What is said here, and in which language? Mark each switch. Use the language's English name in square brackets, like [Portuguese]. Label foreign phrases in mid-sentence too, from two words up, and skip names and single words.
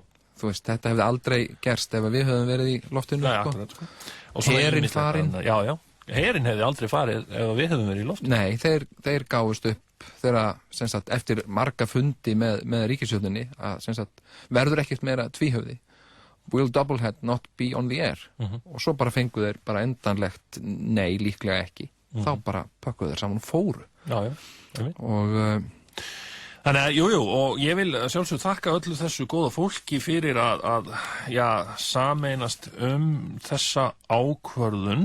[Icelandic] Þú veist, þetta hefði aldrei gerst ef við höfum verið í loftinu. Nei, akkurat, sko. Herinn farinn. Já. Herinn hefði aldrei farið ef við höfum verið í loftinu. Nei, þeir gáfust upp þegar, sem sagt, eftir marga fundi með ríkisstjórninni að, sem sagt, verður ekkert meira tvíhöfði. [English] Will Doublehead not be on the air? [Icelandic] Og svo bara fengu þeir bara endanlegt nei, líklega ekki. Þá bara pökkuðu þeir saman og fóru. Já. Og þannig að, jú, og ég vil sjálfsög þakka öllu þessu góða fólki fyrir að sameinast þessa ákvörðun.